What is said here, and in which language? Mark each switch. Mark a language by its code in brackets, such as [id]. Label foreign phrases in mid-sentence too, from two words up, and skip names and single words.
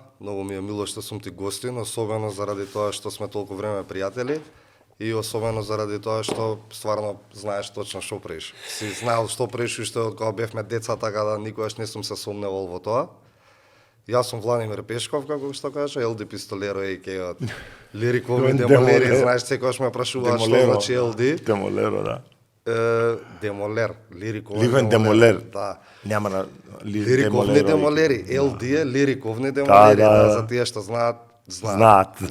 [mk] Многу ми е мило што сум ти гостин, особено заради тоа што сме толку време пријатели и особено заради тоа што стварно знаеш точно што правиш. Си знаел што правиш уште од кога бевме деца, така да никогаш не сум се сомневал во тоа. Јас сум Владимир Пешков, како што кажа, Елди Пистолеро, a.k.a. од Лириковен демолери, знаеш секогаш ме прашуваат што значи Елди. Демолеро, да. Демолер, Лириковен демолер. Да. Нема на Лириковни демолери. Елди е Лириковни демолери, за тие што знаат.